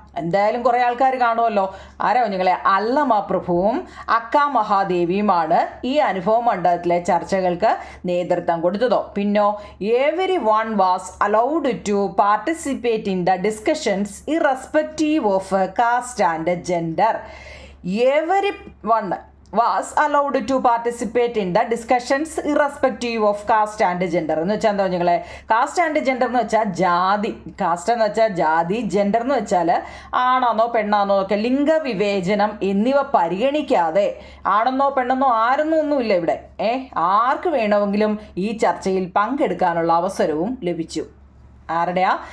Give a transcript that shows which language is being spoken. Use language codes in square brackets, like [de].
[ml] എന്തായാലും കുറേ ആൾക്കാർ കാണുമല്ലോ. ആരാ കുഞ്ഞുങ്ങളെ? അല്ലമ പ്രഭുവും അക്ക മഹാദേവിയുമാണ് ഈ അനുഭവ മണ്ഡലത്തിലെ ചർച്ചകൾക്ക് നേതൃത്വം കൊടുത്തതോ. പിന്നോ [en] Every one was allowed to participate in the discussions irrespective of caste and gender. Every one was allowed to participate in the discussions irrespective of caste and gender. [ml] എന്ന് വെച്ചാൽ എന്താ നിങ്ങളെ? കാസ്റ്റ് ആൻഡ് ജെൻഡർ എന്ന് വെച്ചാൽ ജാതി, cast എന്ന് വെച്ചാൽ ജാതി, ജെൻഡർ എന്ന് വെച്ചാൽ ആണാന്നോ പെണ്ണാന്നോ ഒക്കെ ലിംഗവിവേചനം എന്നിവ പരിഗണിക്കാതെ ആണെന്നോ പെണ്ണെന്നോ ആരെന്നോ ഒന്നുമില്ല ഇവിടെ. ആർക്ക് വേണമെങ്കിലും ഈ ചർച്ചയിൽ പങ്കെടുക്കാനുള്ള അവസരവും ലഭിച്ചു. ആരുടെയാ?